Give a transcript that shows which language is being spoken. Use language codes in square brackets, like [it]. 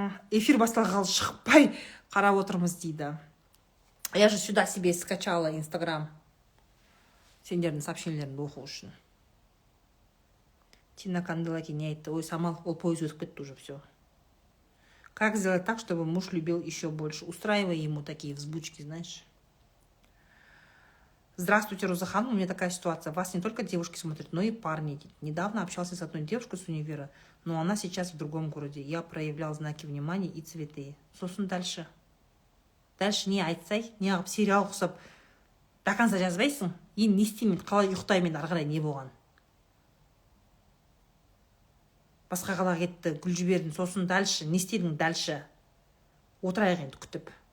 [kk] Эфир басталғалы шықпай қарап отырмыз дейді. [ru] Я же сюда себе скачала Инстаграм. [kk] Сендердің сообщениелеріңді оқу үшін. Тина Канделаки не айтты. Ой, Самал, ол поезд өтіп кетті [ru] уже, все. Как сделать так, чтобы муж любил еще больше? Устраивай ему такие взбучки, знаешь. Здравствуйте, Розахан, у меня такая ситуация. Вас не только девушки смотрят, но и парни. Недавно общался с одной девушкой с универа, но она сейчас в другом городе. Я проявлял знаки внимания и цветы. [kk] Сосын дальше. Дальше не айтсай, не ағып сериал құсап. Дақанса жазбайсың. Енді не істеймін, қалай ұйықтаймын, ары қарай не болған. Басқа қалаға кетті, гүл жібердің, сосын дальше, не істедің дальше. Отырайық енді күтіп.